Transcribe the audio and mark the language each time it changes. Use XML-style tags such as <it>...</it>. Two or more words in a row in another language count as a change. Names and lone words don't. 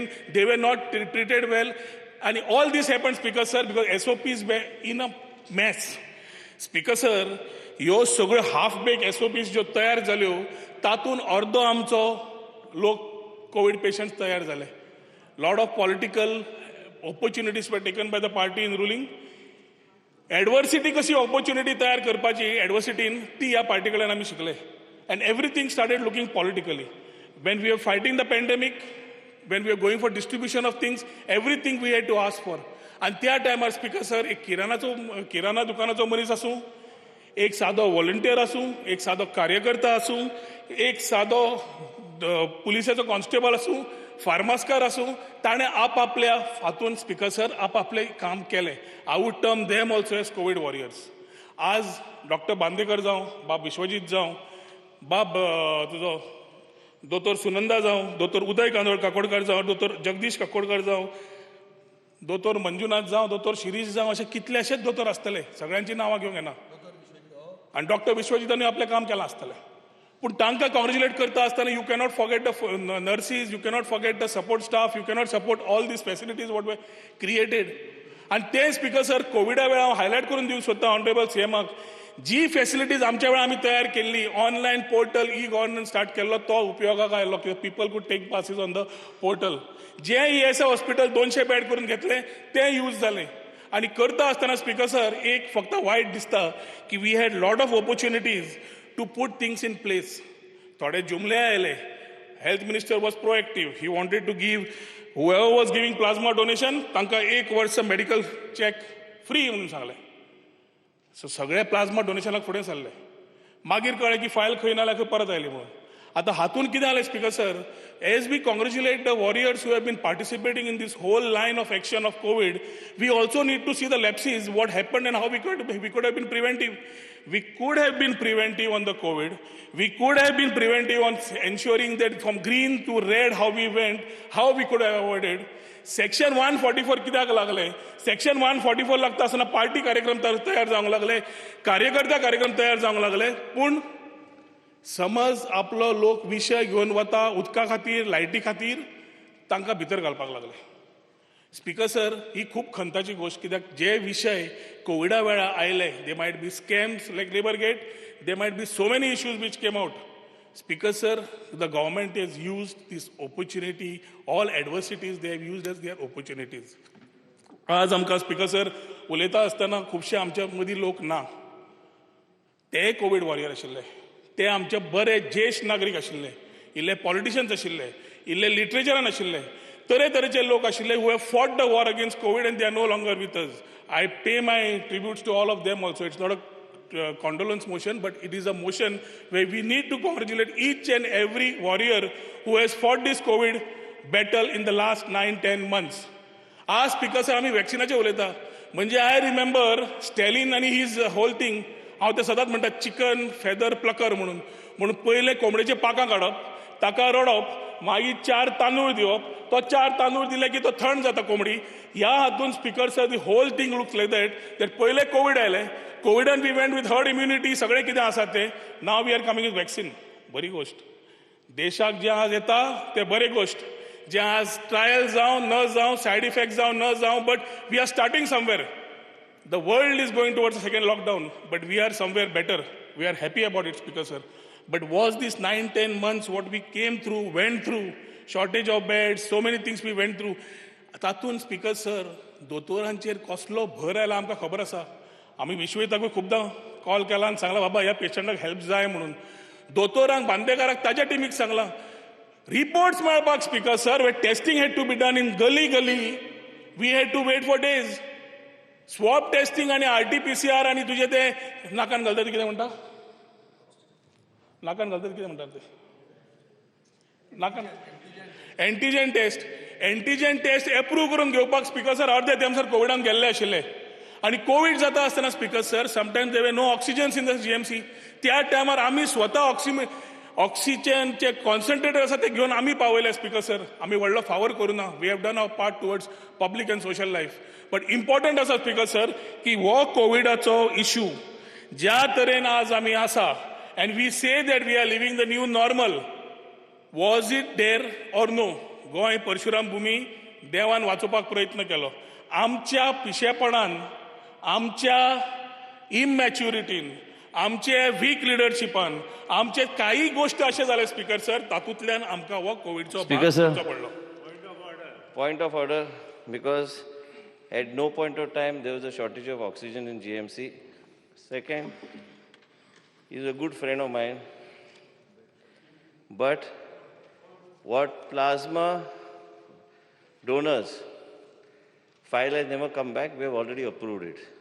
<en>They were not treated well आणि all these happen Speaker sir because SOPs were in a mess Speaker sir</en> <kok>ह्यो सगळ्यो हाफ बेक SOPs ज्यो तयार जाल्यो तातूंत अर्दो आमचो लोक कोविड पेशंट्स तयार जाले</kok> <en>lot of political opportunities were taken by the party in ruling</en> <kok>एडवर्सिटी कशी ऑपॉर्च्युनिटी तयार करपाची एडवर्सिटीन ती ह्या पार्टी कडल्यान आमी शिकले</kok> <en>and everything started looking politically. When we were fighting the pandemic, when we were going for distribution of things, everything we had to ask for.</en> <kok>आणि त्या टायमार स्पीकर सर एक किराणा दुकानाचो मनीस आसूं, एक सादो व्हॉलंटियर आसूं, एक सादो कार्यकर्ता आसूं, एक सादो पुलिसाचो कॉन्स्टेबल आसूं, फार्मास्कार आसूं, ताणें आपल्या हातून स्पीकर सर आपलें काम केलें.</kok> <en>I would term them also as COVID warriors.</en> <kok>आज डॉक्टर बांदेकर जावं, बाब विश्वजीत जावं, बाब तुजो दोतोर सुनंदा जावं, दोतोर उदय काकोडकर जावं, दोतोर जगदीश काकोडकर जावं, दोतोर मंजुनाथ जावं, दोतोर शिरीष जावं, असे कितलेशेच दोतोर आसतले, सगळ्यांची नांवां घेवंक येना. आणि डॉक्टर विश्वजितांनी आपलें काम केलां आसतलें. पूण तांकां कॉंग्रॅच्युलेट करता आसतना</kok> <en>you cannot forget the nurses, you cannot forget the support staff, you cannot support all these facilities what we created.</en> <kok>आणि ते स्पीकर सर कोविडा वेळा हांव हायलायट करून दिवंक सोदता ऑनरेबल सीएमाक, जी फॅसिलिटीज आमच्या वेळा आमी तयार केल्ली,</kok> <en>online portal e-governance</en> <kok>स्टार्ट केल्लो, तो उपयोगाक आयलो.</kok> <en>People could take passes on the portal.</en> <kok>जे ESI हॉस्पिटल 200 बेड करून घेतले ते यूज जाले. आणि करता आसतना स्पीकर सर एक फक्त वायट दिसता की</kok> <en>we had lot of opportunities to put things in place.</en> <kok>थोडे जुमले आयले.</kok> <en>Health minister was proactive. He wanted to give whoever was giving plasma donation</en> <kok>तांकां 1 वर्स</kok> <en>medical check free</en> <kok>म्हणून सांगलें. सो सगळे प्लाझ्मा डोनेशनाक फुडें सरले. मागीर कळ्ळें की फायल खंय ना जाल्यार खंय परत आयली म्हणून. आतां हातून कितें जालें स्पीकर सर,</kok> <en>as we congratulate the warriors who have been participating in this whole line of action of COVID, We also need to see the lapses, what happened and how we could have been preventive. We could have been preventive on the COVID. We could have been preventive on ensuring that from green to red how we went, how we could have avoided.</en> <kok>सेक्शन 144 कित्याक लागले? सेक्शन 144 लागता आसतना पार्टी कार्यक्रम तयार जावंक लागले, कार्यकर्ता कार्यक्रम तयार जावंक लागले. पूण समज आपलो लोक विशय घेवन वता उदका खातीर, लायटी खातीर, तांकां भितर घालपाक लागले. स्पीकर सर ही खूब खंताची गोष्ट, कित्याक जे विशय कोविडा वेळा आयले,</kok> <en>they might be scams like Labour-gate, they might be so many issues which came out. Speaker sir, the government has used this opportunity, all adversities they have used as their opportunities.</en> <kok>आज आमकां स्पीकर सर उलयता आसतना खुबशे आमच्या मदीं लोक ना. ते कोविड वॉरियर आशिल्ले, ते आमचे बरे ज्येश्ठ नागरीक आशिल्ले, इल्ले पॉलिटिशियन्स आशिल्ले, इल्ले लिटरेचरान आशिल्ले, तरेतरेचे लोक आशिल्ले</kok> <en>who have fought the war against COVID and they are no longer with us. I pay my tributes to all of them also. It's not a condolence motion, but it is a motion where we need to congratulate each and every warrior who has fought this COVID battle in the last 9-10 months.</en> <kok>आज स्पीकर सर आम्ही वॅक्सिनाचे उलयता, म्हणजे</kok> <en>I remember Stalin</en> <kok>आणि</kok> <en>his whole thing.</en> <kok>हांव ते सदांच म्हणटा</kok> <en>chicken feather plucker</en> <kok>म्हणून पयले कोंबडेचे पाकां काडप, ताका रडप, मागीर 4 तांदूळ दिवप, तो 4 तांदूळ दिले की तो थंड जाता कोंबडी. ह्या हातून स्पीकर सर</kok> <en>the whole thing looks like that</en> <kok>पयले कोविड आयले, कोविडान</kok> <en>we went with herd immunity,</en> <kok>सगळें कितें आसा तें.</kok> <en>Now we are coming with vaccine.</en> <kok>बरी गोष्ट. देशाक जें आज येता तें बरी गोष्ट. जें आज ट्रायल जावं न जावं,</kok> <en>side effect</en> <kok>जावं न जावं,</kok> <en>But we are starting somewhere. The world is going towards second lockdown, but we are somewhere better. We are happy about it Speaker sir. But was this 9-10 months what we came through, went through, shortage of beds, so many things we went through.</en> <kok>तातून स्पीकर सर दोतोरांचेर कसलो भर आयला आमकां खबर आसा. आमी विश्वताकूय खुबदां कॉल केला आनी सांगला बाबा ह्या पेशंटाक हेल्प जाय म्हणून. दोतोरांक बांदेकाराक ताज्या टिमीक सांगला. रिपोर्ट्स मेळपाक स्पीकर सर</kok> <en>way testing had to be done in gali we had to wait for days. swab testing</en> <kok>आणि RT-PCR आणि तुझे ते नाकान घालतात कितें म्हणटा, नाकान घालतात कितें म्हणटात ते, नाकान</kok> <en>antigen test approve</en> <kok>करून घेवपाक स्पीकर सर अर्दे तेमसर कोविडान गेल्ले आशिल्ले. आणि कोविड जाता आसतना स्पीकर सर</kok> <en>sometimes there were no oxygens in the GMC.</en> <kok>त्या टायमार आमी स्वता ऑक्सिजनचे कॉन्सन्ट्रेटर आसा ते घेवन आमी पावयले स्पीकर सर. आमी व्हडलो फावर करूं ना.</kok> <en>We have done our part towards public and social life. but important</en> <kok>आसा स्पीकर सर की हो कोविडाचो इश्यू ज्या तरेन आज आमी आसा,</kok> <en>and we say that we are living the new normal, was it there or no?</en> <kok>गोंय परशुराम भूमी देवान वाचोवपाक प्रयत्न केलो. आमच्या पिशेपणान, आमच्या इमॅच्युरिटीन, आमचे वीक लिडरशिपान, आमचे काही गोष्ट अशें जाले स्पीकर सर, तातूंतल्यान आमकां हो कोविडचो भाग पडलो.</kok> <en>Point of order, because at no point of time there was a shortage of oxygen in GMC. Second, he's a good friend of mine. But what plasma donors file has never come back, we have already approved it.</en>